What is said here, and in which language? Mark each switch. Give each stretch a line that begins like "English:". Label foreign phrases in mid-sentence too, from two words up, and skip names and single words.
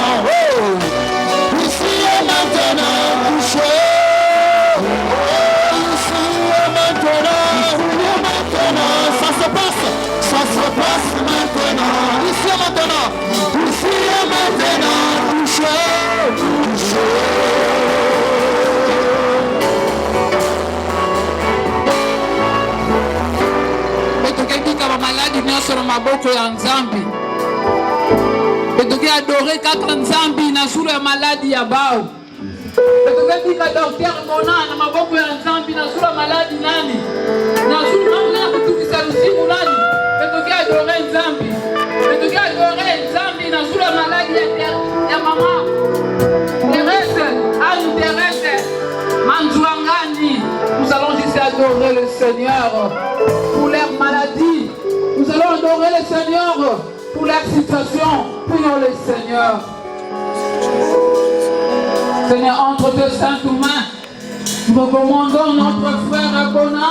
French: Ici et maintenant, touchez. Ici et maintenant, ça se passe maintenant. Ici et maintenant, touchez, touchez.
Kituba (Democratic Republic of Congo): Betokebika ba maladi nyonso na maboko ya Nzambi. Betoke adore kaka Nzambi na sura ya maladi ya bao. Betokebika docteur Mona na maboko ya Nzambi na sura maladi nani? Na sura nani kutukisa lusimu nani? Betoke adore Nzambi. Betoke adore Nzambi na sura maladi ya mama. Thérèse, Anne Thérèse, Manzouangani.
French: Nous allons juste adorer le Seigneur pour leur maladie. Nous allons adorer le Seigneur pour leur situation. Prions le Seigneur. Seigneur, entre tes saintes mains, nous recommandons notre frère Bona.